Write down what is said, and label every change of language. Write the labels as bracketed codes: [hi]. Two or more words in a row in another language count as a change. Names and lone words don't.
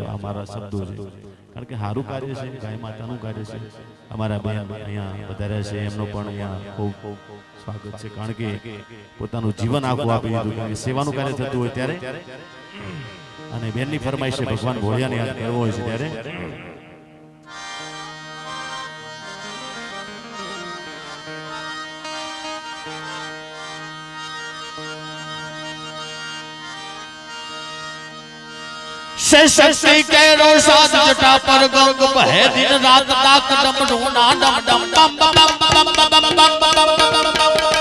[gu] આ મારા શબ્દો છે, કારણ કે સારું કાર્ય છે, ગાય માતાનું કાર્ય છે. અમારા બેન અહીંયા વધારે છે, એમનો પણ અહીંયા ખૂબ ખૂબ સ્વાગત છે, કારણ કે પોતાનું જીવન આખું આપી દીધું, કારણ કે સેવાનું કાર્ય થતું હોય ત્યારે, અને બેનની ફરમાઈશ છે ભગવાન ભોળિયાને યાદ કરવો હોય છે ત્યારે. [hi] शक्ति के रोसाद जटा पर गंग बहे दिन रात डाक डम ढूंढा डम डम डम बम बम बम बम बम बम